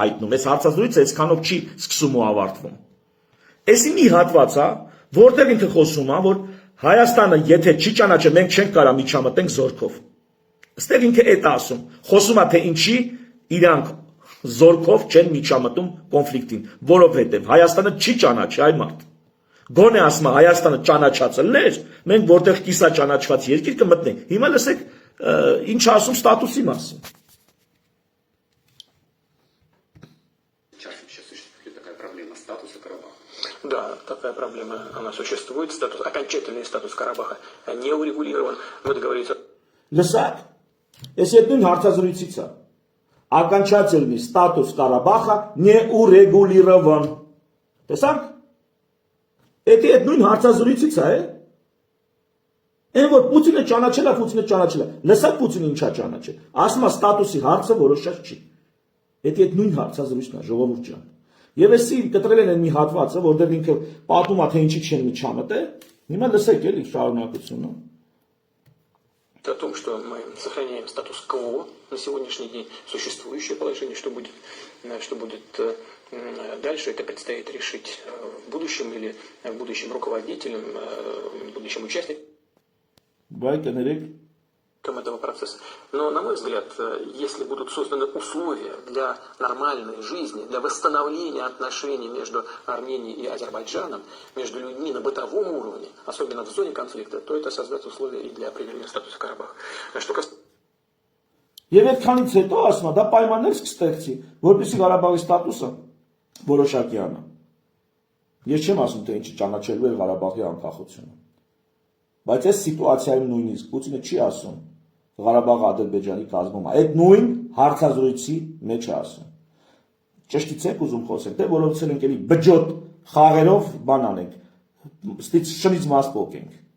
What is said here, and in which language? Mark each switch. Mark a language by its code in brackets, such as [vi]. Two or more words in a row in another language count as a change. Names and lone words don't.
[hy] հայտնում, այս հարցազրույցը այսքանով չի սկսում ու ավարտվում։ Էսի մի հատված է, որտեղ ինքը խոսում է, որ Հայաստանը եթե չի ճանաչել, մենք չենք կարա միջամտենք զորքով։ Այստեղ ինքը այդ ասում, խոսում է թե ինչի իրանք զորքով չեն միջամտում կոնֆլիկտին, որովհետև Հայաստանը չի ճանաչի այ մարդ։ Գոնե ասում է Հայաստանը ճանաչած ելներ, մենք որտեղ կիսա ճանաչված երկիր կմտնենք։ Հիմա լսեք ինչ ասում статуси մասին։ [ru] Сейчас существует такая проблема статуса Карабаха. Да, такая проблема, она существует. Окончательный статус Карабаха не урегулирован. Но договориться. [hy] Լսակ, ես այդ նույն հարցազրույցից է։ [ru] Окончательный статус Карабаха не урегулирован։ [hy] Տեսանք։ Էդի այդ նույն հարցազրույցից է։ Այն որ Պուտինը ճանաչել է։ Լսակ Պուտինը ինչա ճանաչել։ Ասում է ստատուսի հարցը որոշած չի։ Էդի այդ նույն հարցազրույցն է, ժողովուրդ ջան։ Եվ էսի կտրել են մի հատվածը, որտեղ ինքը պատմում է թե ինչի չեն միջամտել։ Հիմա лысեք էլի շարունակությունը։ [ru] О том, что мы сохраняем статус-кво на сегодняшний день, существующее положение, что будет дальше, это предстоит решить в будущем или в будущем руководителям, в будущем участникам. [hy] Բայ կներեք, [ru] этого процесса. Но, на мой взгляд, если будут созданы условия для нормальной жизни, для восстановления отношений между Арменией и Азербайджаном, между людьми на бытовом уровне, особенно в зоне конфликта, то это создаст условия и для определения статуса Карабаха. Что касается... [hy] Եվ այդքանից հետո ասում է, դա պայմաններ կստեղծի, որպեսզի Ղարաբաղի ստատուսը որոշակի անա։ Ես չեմ ասում, թե ինչի ճանաչելու է Ղարաբաղի անկախությունը։ Բայց այս սիտուացիայում նույնիսկ Պուտինը չի ասում Ղարաբաղը Ադրբեջանի կազմում է։ Այդ նույն հարցազրույցի մեջ է ասում։ Ճշտից եք ուզում խոսենք, թե որովհետև ենք էլի բջոտ խաղերով բան անենք, շնից մաս փոկենք։